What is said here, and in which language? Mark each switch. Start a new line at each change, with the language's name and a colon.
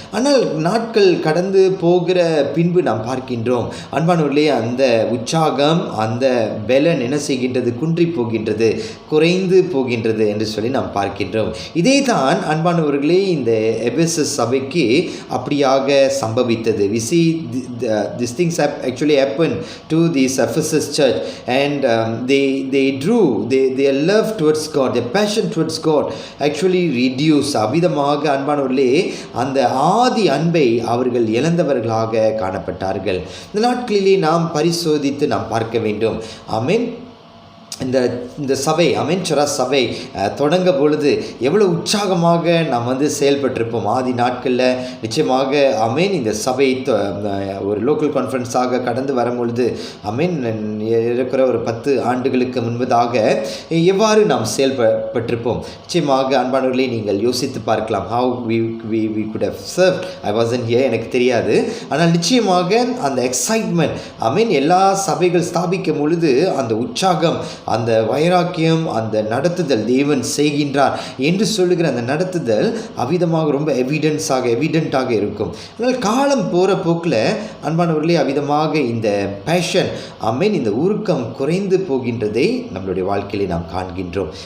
Tamil: ஆனால் நாட்கள் கடந்து போகிற பின்பு நாம் பார்க்கின்றோம் அன்பானவர்களே, அந்த உற்சாகம், அந்த பெலன் என்ன செய்கின்றது, குன்றி போகின்றது, குறைந்து போகின்றது என்று சொல்லி நாம் பார்க்கின்றோம். இதே தான் அன்பானவர்களே இந்த எபேசு சபைக்கு அப்படியாக சம்பவித்தது.
English: We see these things have actually happened to this Ephesus church, and they drew their love towards God, their passion towards God actually reduced.
Tamil: அவிதமாக அன்பானவர்களே அந்த ஆதி அன்பை அவர்கள் இழந்தவர்களாக காணப்பட்டார்கள். இந்த நாட்களிலே நாம் பரிசோதித்து நாம் பார்க்க வேண்டும். ஆமென். இந்த சபை அமென்சரா சபை தொடங்க பொழுது எவ்வளோ உற்சாகமாக நாம் செயல்பட்டிருப்போம். ஆதி நாட்களில் நிச்சயமாக அமேன் இந்த சபை ஒரு லோக்கல் கான்ஃபரன்ஸாக கடந்து வரும்பொழுது அமேன் இருக்கிற ஒரு 10 ஆண்டுகளுக்கு முன்பதாக எவ்வாறு நாம் செயல்பட்டிருப்போம். நிச்சயமாக அன்பானவர்களே நீங்கள் யோசித்து பார்க்கலாம்.
English: How we could have served. I wasn't here,
Tamil: எனக்கு தெரியாது. ஆனால் நிச்சயமாக அந்த எக்ஸைட்மெண்ட் அமேன் எல்லா சபைகள் ஸ்தாபிக்கும் பொழுது அந்த உற்சாகம், அந்த வைராக்கியம், அந்த நடத்துதல் தேவன் செய்கின்றார் என்று சொல்லுகிற அந்த நடத்துதல் அவிதமாக ரொம்ப எவிடென்ட்டாக இருக்கும். ஆனால் காலம் போகிற போக்கில் அன்பானவர்களே அவிதமாக இந்த பேஷன் இந்த உருக்கம் குறைந்து போகின்றதை நம்மளுடைய வாழ்க்கையிலே நாம் காண்கின்றோம்.